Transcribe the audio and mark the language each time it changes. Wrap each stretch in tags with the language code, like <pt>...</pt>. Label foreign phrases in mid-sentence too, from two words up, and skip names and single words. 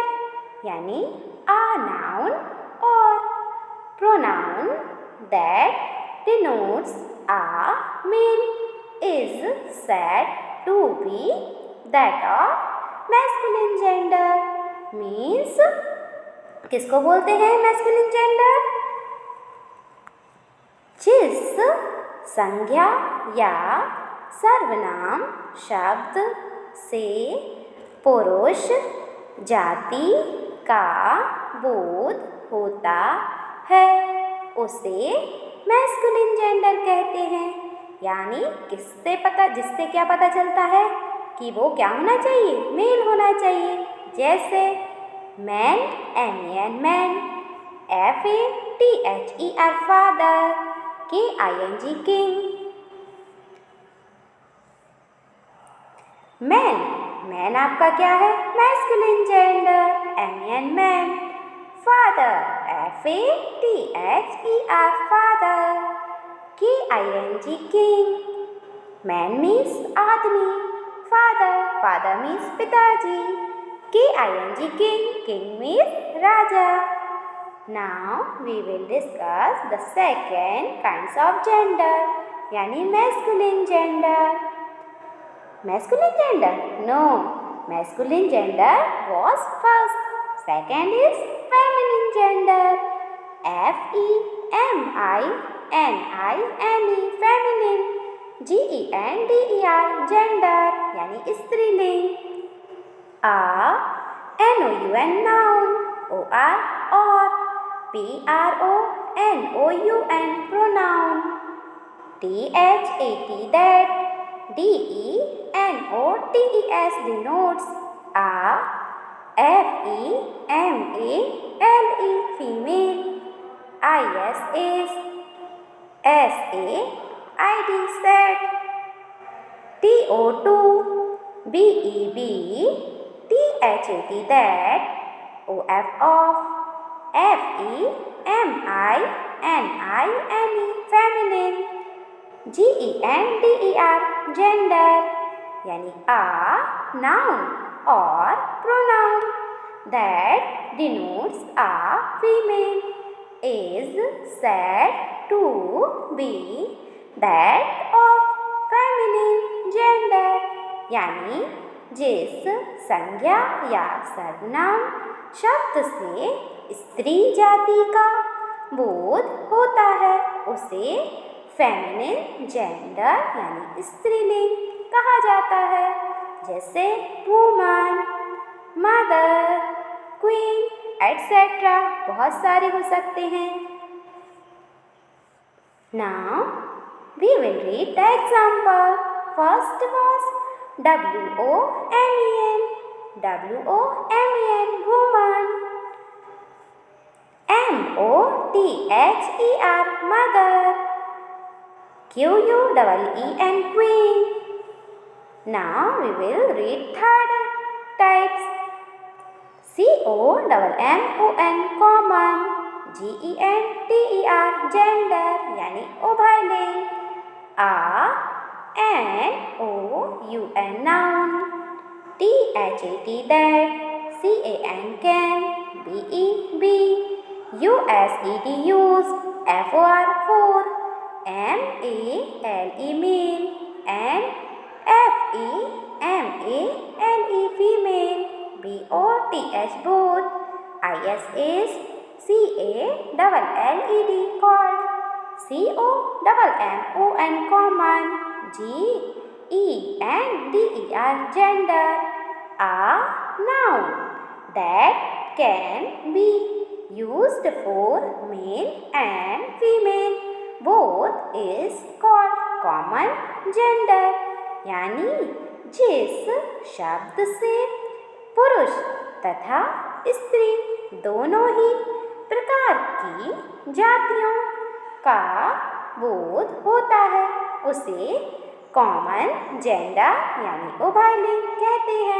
<en>यानी a noun or pronoun that denotes a male is said to be that of masculine gender, means</en> <hi>किसको बोलते हैं</hi> <en>masculine gender?</en> <hi>जिस संज्ञा या सर्वनाम शब्द से पुरुष जाति का बोध होता है उसे</hi> <en>masculine gender</en> <hi>कहते हैं। यानी जिससे क्या पता चलता है कि वो क्या होना चाहिए, मेल होना चाहिए।</hi> <en>जैसे Man, M-A-N, man. F-A-T-H-E-R, father. K-I-N-G, king. Man, man आपका क्या है? Masculine gender. M-A-N, man. Father, F-A-T-H-E-R, father. K-I-N-G, king. Man means आदमी. Father means पिताजी. K-I-N-G, king. King means राजा. Now we will discuss the second kinds of gender, यानी masculine gender. Masculine gender? No. Masculine gender was first. Second is feminine gender. F-E-M-I-N-I-N-E, feminine. G-E-N-D-E-R, gender,</en> <hi>यानी स्त्रीलिंग.</hi> <en>N-O-U-N, noun. O-R, or. P-R-O-N-O-U-N, pronoun. T-H-A-T, that. D-E-N-O-T-E-S, denotes. F-E-M-A-L-E, female. I-S is. S-A-I-D, set. T-O-2, B-E-B, T-H-A-T, that. O-F, off. F-E-M-I-N-I-N-E, feminine. G-E-N-D-E-R, gender, यानी noun or pronoun that denotes a female is said to be that of feminine gender,</en> <hi>यानी जिस संज्ञा या सर्वनाम शब्द से स्त्री जाति का बोध होता है उसे</hi> <en>feminine gender</en> <hi>यानी स्त्रीलिंग कहा जाता है. जैसे</hi> <en>woman, mother, queen etcetera</en> <hi>बहुत सारे हो सकते हैं.</hi> <en>now we will read the example. first was W-O-M-E-N, W-O-M-E-N, woman. M-O-T-H-E-R, mother. Q-U-E-E-N, queen. Now we will read third types. C-O-M-M-O-N, common. G-E-N-T-E-R, gender</en> <hi>यानी उभयलिंग.</hi> <en>N-O-U-N, noun. T-H-A-T, that. C-A-N, can. B-E-B, U-S-E-D, use. F-O-R, for. M-A-L-E, male. And F-E-M-A-L-E, female. B-O-T-H, both. I-S is. C-A-L-L-E-D, called. C-O-M-M-O-N, common. G-E-N-D-E-R, gender. A noun that can be used for male and female both is called common gender,</en> <hi>यानी जिस शब्द से पुरुष तथा स्त्री दोनों ही प्रकार की जातियों का बोध होता है उसे</hi> <en>common gender</en> <hi>यानी उभयलिंग कहते हैं.</hi>